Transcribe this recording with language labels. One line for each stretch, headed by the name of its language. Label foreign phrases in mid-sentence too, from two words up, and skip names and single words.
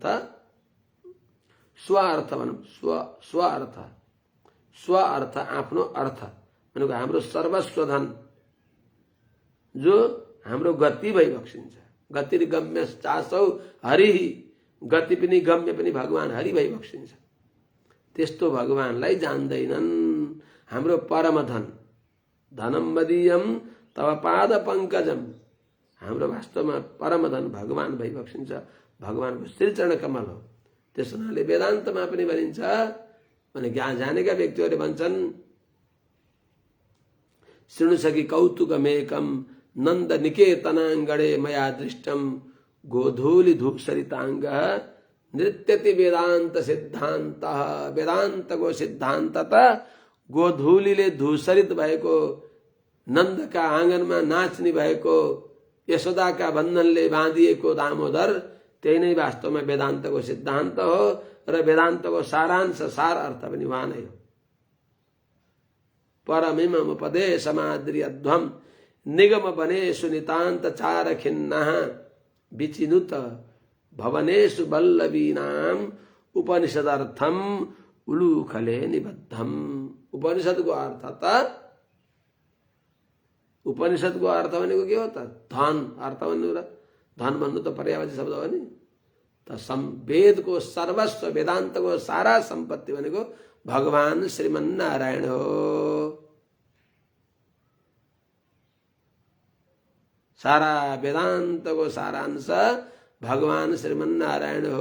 Nepali: स्वार्थ भनौँ, स्व अर्थ आफ्नो अर्थ भनेको हाम्रो सर्वस्व धन जो हाम्रो गति भई बक्सिन्छ।
Sanskrit: गतिर्गम्य चासौ हरि,
Nepali: गति पनि गम्य पनि भगवान हरि भई बक्सिन्छ। त्यस्तो भगवानलाई जान्दैनन्। हाम्रो परम धन,
Sanskrit: धनम मदीयम तव पाद पंकजम,
Nepali: हाम्रो वास्तवमा परम धन भगवान भई बक्सिन्छ, भगवानको श्रीचरण कमल हो। त्यस हुनाले वेदान्तमा पनि भनिन्छ भने ज्ञान जानेका व्यक्तिहरूले भन्छन्,
Sanskrit: शृणु सखी कौतुकमेकम नन्द निकेतनाङ्गणे मया दृष्टम गोधूलि धूसरिताङ्ग नृत्यति वेदान्त सिद्धान्त।
Nepali: वेदान्तको सिद्धान्त त गोधूलीले धूसरित भएको, नन्दका आँगनमा नाच्ने भएको, यशोदाका बन्धनले बाँधिएको दामोदर, त्यही नै वास्तवमा वेदान्तको सिद्धान्त हो र वेदान्तको सारांश सार अर्थ पनि उहाँ नै हो।
Sanskrit: परमिममुपदेशमाद्र्यध्वं निगम वनेषु नितान्त चार खिन्नः विचिनुत भवनेषु वल्लवीनाम उपनिषदर्थम उलूखले निबद्धम।
Nepali: उपनिषदको अर्थ त, उपनिषदको अर्थ भनेको के हो त? धन अर्थ भन्नु र धन भन्नु त पर्यायवाची शब्द हो नि। त वेदको सर्वस्व, वेदान्तको सारा सम्पत्ति भनेको भगवान श्रीमन्नारायण हो। सारा वेदान्तको सारांश भगवान श्रीमन्नारायण हो।